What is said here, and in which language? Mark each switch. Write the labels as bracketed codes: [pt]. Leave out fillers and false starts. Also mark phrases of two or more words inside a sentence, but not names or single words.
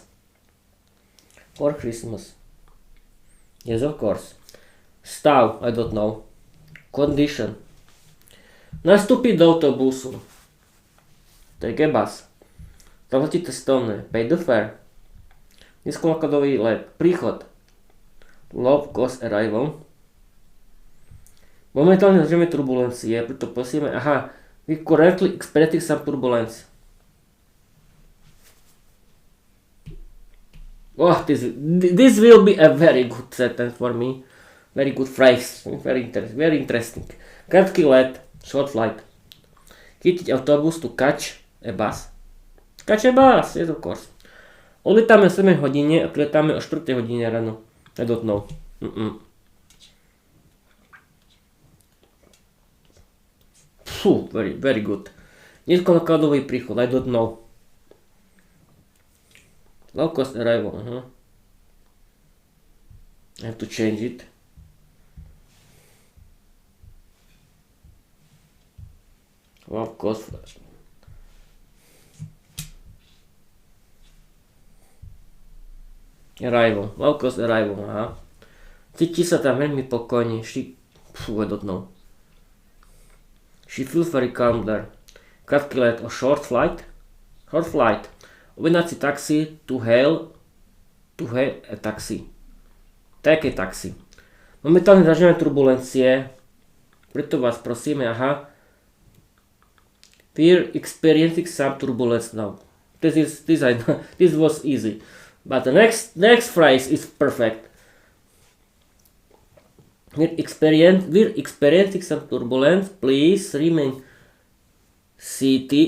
[en] For Christmas. Yes, of course. Stav, I don't know. Condition. [sk] Nastúpiť do autobusu. [en] Take a bus. [sk] Zaplatiť cestovné. [en] Pay the fare. [sk] Nízkonákladový let. Príchod. [en] Low cost arrival. [sk] Momentálne zažijeme turbulencie, preto prosíme, [en] we currently experiencing some turbulence. This will be a very good sentence for me. Very good phrase. Very interesting. [sk] Krátky let. [en] Short flight. [sk] Chytiť autobus [en] to catch a bus. Catch a bus, yes of course. [sk] Odletáme o 7 hodine a priletáme o 4 hodine ráno. [en] I don't know. Very good. [sk] Nízkonákladový príchod. [en] I don't know. Low cost arrival. I have to change it. Low cost arrival. Low cost arrival. [sk] Cíti sa tam veľmi pokojne. [en] I don't know. She feels very calm there. [sk] Krátky let o [en] short flight. Short flight. [sk] Objednať si taxi [en] to hail a taxi. Take a taxi. [sk] Momentálne zažívame turbulencie, preto vás prosíme, [en] we're experiencing some turbulence now. This was easy. But the next phrase is perfect. We're experiencing some turbulence. Please remain seated.